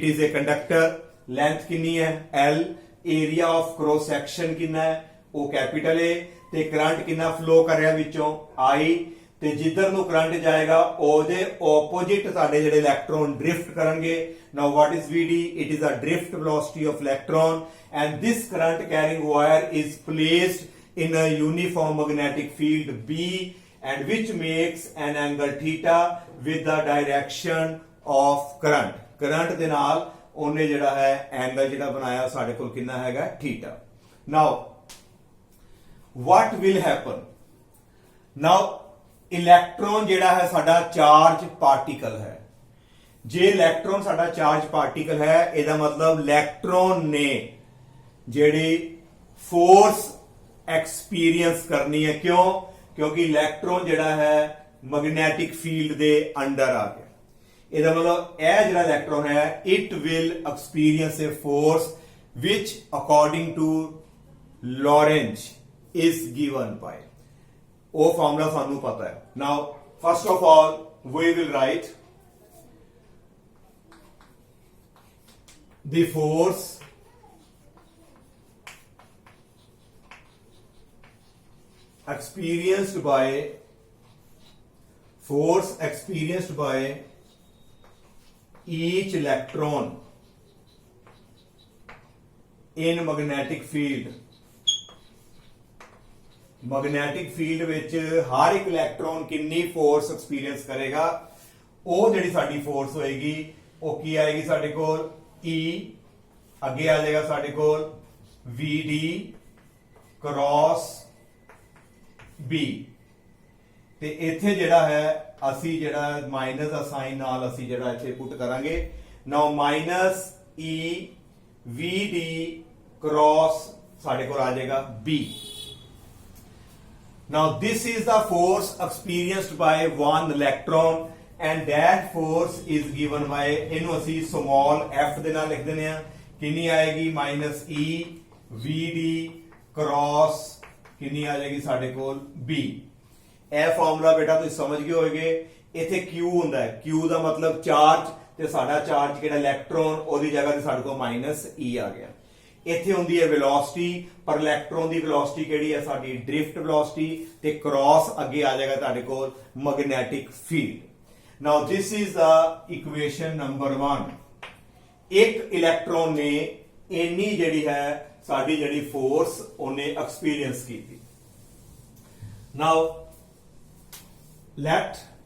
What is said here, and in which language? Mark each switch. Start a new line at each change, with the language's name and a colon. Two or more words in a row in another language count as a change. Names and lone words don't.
English: is a conductor length
Punjabi: ਕਿੰਨੀ ਹੈ L
English: area of cross section
Punjabi: ਕਿੰਨਾ ਹੈ ਉਹ ਕੈਪੀਟਲ A ਤੇ ਕਰੰਟ ਕਿੰਨਾ ਫਲੋ ਕਰ ਰਿਹਾ ਵਿੱਚੋਂ I ਤੇ ਜਿੱਧਰ ਨੂੰ ਕਰੰਟ ਜਾਏਗਾ ਉਹਦੇ ਆਪੋਜੀਟ ਸਾਡੇ ਜਿਹੜੇ
English: electron drift
Punjabi: ਕਰਨਗੇ
English: now what is VD it is a drift velocity of electron and this current carrying wire is placed in a uniform magnetic field B and which makes an angle theta with the direction of current current
Punjabi: ਦੇ ਨਾਲ ਉਹਨੇ ਜਿਹੜਾ ਹੈ ਐਂਗਲ ਜਿਹੜਾ ਬਣਾਇਆ ਸਾਡੇ ਕੋਲ ਕਿੰਨਾ ਹੈਗਾ ਥੀਟਾ now
English: what will happen now
Punjabi: ਇਲੈਕਟ੍ਰੋਨ ਜਿਹੜਾ ਹੈ ਸਾਡਾ
English: charge particle
Punjabi: ਹੈ ਜੇ ਇਲੈਕਟ੍ਰੋਨ ਸਾਡਾ
English: charge particle
Punjabi: ਹੈ ਇਹਦਾ ਮਤਲਬ ਇਲੈਕਟ੍ਰੋਨ ਨੇ ਜਿਹੜੀ
English: force experience
Punjabi: ਕਰਨੀ ਹੈ ਕਿਉਂ ਕਿਉਂਕਿ ਇਲੈਕਟ੍ਰੋਨ ਜਿਹੜਾ ਹੈ
English: magnetic field
Punjabi: ਦੇ ਅੰਡਰ ਆ ਗਿਆ ਇਹਦਾ ਮਤਲਬ ਇਹ ਜਿਹੜਾ ਇਲੈਕਟ੍ਰੋਨ ਹੈ
English: it will experience a force which according to Lorentz is given by
Punjabi: ਉਹ ਫਾਰਮੂਲਾ ਸਾਨੂੰ ਪਤਾ ਹੈ
English: now first of all we will write the force experienced by each electron in magnetic field magnetic field
Punjabi: ਵਿੱਚ ਹਰ ਇੱਕ ਇਲੈਕਟ੍ਰੋਨ ਕਿੰਨੀ ਫੋਰਸ ਐਕਸਪੀਰੀਅੰਸ ਕਰੇਗਾ ਉਹ ਜਿਹੜੀ ਸਾਡੀ ਫੋਰਸ ਹੋਏਗੀ ਉਹ ਕੀ ਆਏਗੀ ਸਾਡੇ ਕੋਲ E ਅੱਗੇ ਆ ਜਾਏਗਾ ਸਾਡੇ ਕੋਲ VD ਕ੍ਰਾਸ B ਤੇ ਇੱਥੇ ਜਿਹੜਾ ਹੈ ਅਸੀਂ ਜਿਹੜਾ ਮਾਈਨਸ ਦਾ ਸਾਈਨ ਨਾਲ ਅਸੀਂ ਜਿਹੜਾ ਇੱਥੇ ਪੁੱਟ ਕਰਾਂਗੇ
English: now minus E VD cross
Punjabi: ਸਾਡੇ ਕੋਲ ਆ ਜਾਏਗਾ B
English: now this is the force experienced by one electron and that force is given by
Punjabi: ਇਹਨੂੰ ਅਸੀਂ small f ਦੇ ਨਾਲ ਲਿਖ ਦਿੰਦੇ ਆ ਕਿੰਨੀ ਆਏਗੀ ਮਾਈਨਸ E VD ਕ੍ਰਾਸ ਕਿੰਨੀ ਆ ਜਾਏਗੀ ਸਾਡੇ ਕੋਲ B ਇਹ ਫਾਰਮੂਲਾ ਬੇਟਾ ਤੁਸੀਂ ਸਮਝ ਗਏ ਹੋਗੇ ਇੱਥੇ Q ਹੁੰਦਾ ਹੈ Q ਦਾ ਮਤਲਬ ਚਾਰਜ ਤੇ ਸਾਡਾ ਚਾਰਜ ਕਿਹੜਾ ਇਲੈਕਟ੍ਰੋਨ ਉਹਦੀ ਜਗ੍ਹਾ ਤੇ ਸਾਡੇ ਕੋਲ ਮਾਈਨਸ E ਆ ਗਿਆ ਇੱਥੇ ਹੁੰਦੀ ਹੈ ਵੈਲੋਸਿਟੀ ਪਰ ਇਲੈਕਟ੍ਰੋਨ ਦੀ ਵੈਲੋਸਿਟੀ ਕਿਹੜੀ ਹੈ ਸਾਡੀ
English: drift velocity
Punjabi: ਤੇ ਕ੍ਰਾਸ ਅੱਗੇ ਆ ਜਾਏਗਾ ਤੁਹਾਡੇ ਕੋਲ
English: magnetic field now this is the equation number 1
Punjabi: ਇੱਕ ਇਲੈਕਟ੍ਰੋਨ ਨੇ ਇੰਨੀ ਜਿਹੜੀ ਹੈ ਸਾਡੀ ਜਿਹੜੀ ਫੋਰਸ ਉਹਨੇ ਐਕਸਪੀਰੀਅੰਸ ਕੀਤੀ
English: now let